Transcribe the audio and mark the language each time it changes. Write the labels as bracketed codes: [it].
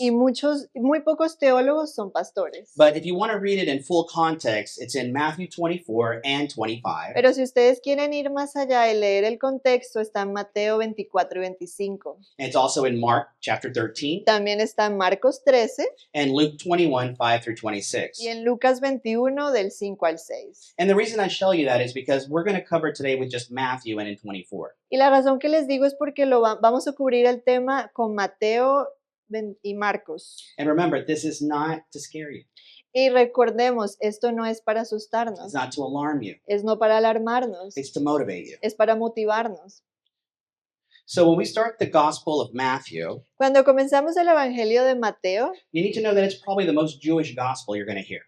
[es] y muy pocos teólogos son pastores. [en] But if you want to read it in full context, it's in Matthew 24 and 25. [es] Pero si ustedes quieren ir más allá y leer el contexto, está en Mateo 24 y 25. [en] And it's also in Mark chapter 13 [es] También está en Marcos 13 [en] and Luke 21, 5 through 26. [es] y en Lucas 21 del 5 al 6. [en] And the reason I show you that is because we're going to cover today with just Matthew and in 24. [es] Y la razón que les digo es porque vamos a cubrir el tema con Mateo y Marcos. [en] And remember, this is not to scare you. [es] Y recordemos, esto no es para [en] It's [es] asustarnos, [en] not to alarm you. [es] es no para alarmarnos, [en] It's to motivate you. [es] es para motivarnos. [en] So when we start the Gospel of Matthew, [es] Cuando comenzamos el Evangelio de Mateo, [en] you need to know that it's probably the most Jewish gospel you're going to hear.